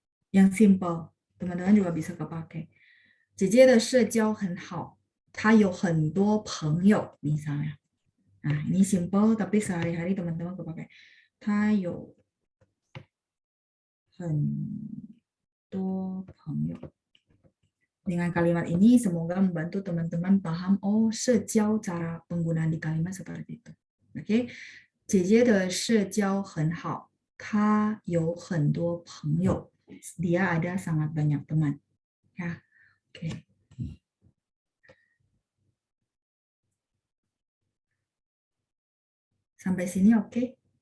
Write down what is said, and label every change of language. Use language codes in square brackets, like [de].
[id] Yang simple, teman-teman juga bisa kepakai. [zh] 姐姐的社交很好, 她有很多朋友 misalnya. [id] Nah, ini simple tapi sehari-hari teman-teman kepakai. [zh] 她有很多朋友. [id] Dengan kalimat ini semoga membantu teman-teman paham, oh, 社交 cara penggunaan di kalimat seperti itu. Oke. [zh] 姐姐的社交很好, 她有很多朋友. [id] Dia ada sangat banyak teman. Ya. Oke. Sampai sini oke?